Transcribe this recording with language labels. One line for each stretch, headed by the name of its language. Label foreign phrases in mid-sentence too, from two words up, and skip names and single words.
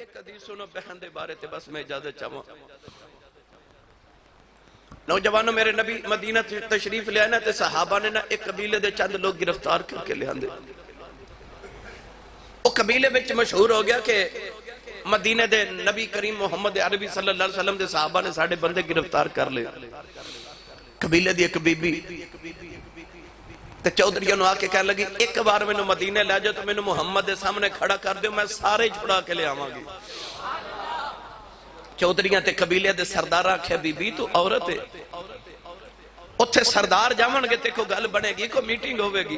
Punjabi: ایک حدیث سنو بہن دے بارے تے بس میں اجازت چاہوں۔ نوجوانوں میرے نبی مدینہ تشریف لے آئے نہ تے صحابہ نے نہ ایک قبیلے دے چند لوگ گرفتار کرکے لے آندے. وہ قبیلے وچ مشہور ہو گیا کہ مدینے دے نبی کریم محمد عربی
Arabic: صلى الله عليه وسلم
Punjabi: دے صحابہ نے ساڈے بندے گرفتار کر لے. قبیلے دی ایک بی بی تے چودھری نوں آکے کہہ لگی ایک بار مینوں مدینے لے جاؤ تو مینوں محمد دے سامنے کھڑا کر دو، میں سارے چھڑا کے لے آوانگی. چودھریاں تے قبیلے دے سردار آکھے بی بی تو عورت ہے، اوتھے سردار جاونگے تے کوئی گل بنیگی، کوئی میٹنگ ہوویگی.